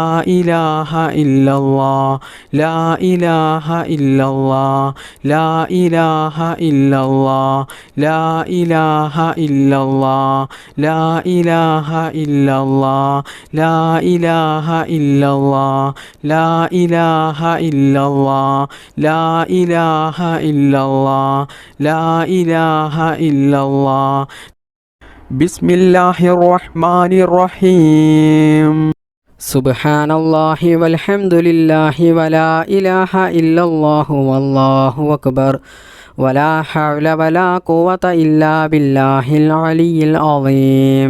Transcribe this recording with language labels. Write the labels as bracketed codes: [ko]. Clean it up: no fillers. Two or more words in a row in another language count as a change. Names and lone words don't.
[ar] إله إلا الله، لا إله إلا الله، لا إله إلا الله، لا إله إلا الله، لا إله إلا الله، لا إله إلا الله، لا إله إلا الله، لا إله إلا الله، لا إله إلا الله. بسم الله الرحمن الرحيم. سبحان الله والحمد لله ولا إله إلا الله والله أكبر. ولا حول ولا قوة إلا بالله العلي العظيم.